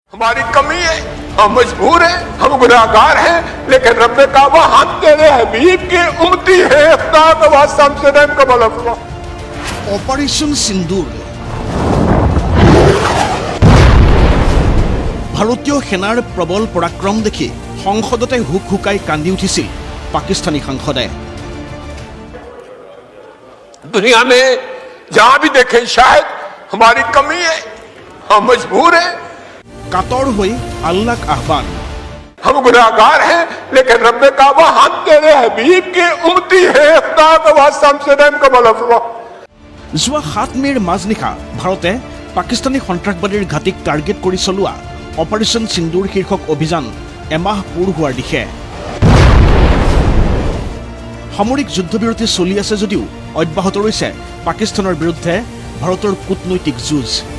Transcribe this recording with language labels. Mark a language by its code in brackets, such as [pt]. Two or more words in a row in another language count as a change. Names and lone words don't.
[ur] ہماری کمی ہے، ہم مجبور ہیں، ہم گناہگار ہیں، لیکن ربِ کعبہ ہم تیرے حبیب کی امتی ہے. خدا کا واسطہ ہم سے رحم کا بھلا فرما. [as] অপাৰেশ্যন সিন্দুৰ ভাৰতীয় সেনাৰ প্ৰবল পৰাক্ৰম দেখি সংসদতে হুক হুকাই কান্দি উঠিছিল পাকিস্তানী সাংসদে। [ur] دنیا میں جہاں بھی دیکھیں شاید ہماری کمی ہے، ہم مجبور ہیں, [as] কাতৰ হৈ আল্লাহক আহ্বান। [ur] ہم گناہگار ہیں، لیکن ربِ کعبہ ہم تیرے حبیب کی امتی ہے. خدا کا واسطہ ہم سے رحم کا بھلا فرما. [as] যোৱা ৭ মে'ৰ মাজনিশা ভাৰতে পাকিস্তানী সন্ত্ৰাসবাদীৰ ঘাটিক টাৰ্গেট কৰি চলোৱা অপাৰেশ্যন সিন্দুৰ শীৰ্ষক অভিযান এমাহ পূৰ হোৱাৰ দিশে। সামৰিক যুদ্ধবিৰতি চলি আছে যদিও অব্যাহত ৰৈছে পাকিস্তানৰ বিৰুদ্ধে ভাৰতৰ কূটনৈতিক যুঁজ।